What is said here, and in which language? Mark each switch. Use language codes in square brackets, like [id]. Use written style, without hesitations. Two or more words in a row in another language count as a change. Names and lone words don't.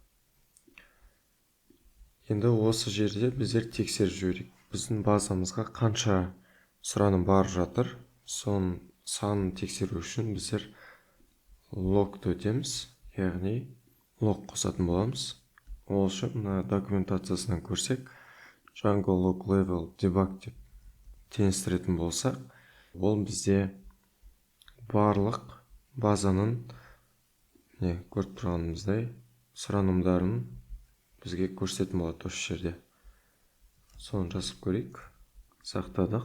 [kk] Енді осы жерде біздер тексеріп жіберейік. Біздің базамызға қанша сұраным бар жатыр, соның санын тексеру үшін біздер log'ды өтеміз, яғни log қосатын боламыз. Ол үшін мына документациясынан көрсек, [en] Django log level debug [kk] деп теңестіретін болсақ, ол бізде барлық базаның көріп тұрғанымыздай сұранымдарын бізге көрсететін болады осы жерде. Соны жасап көрейік. Сақтадық.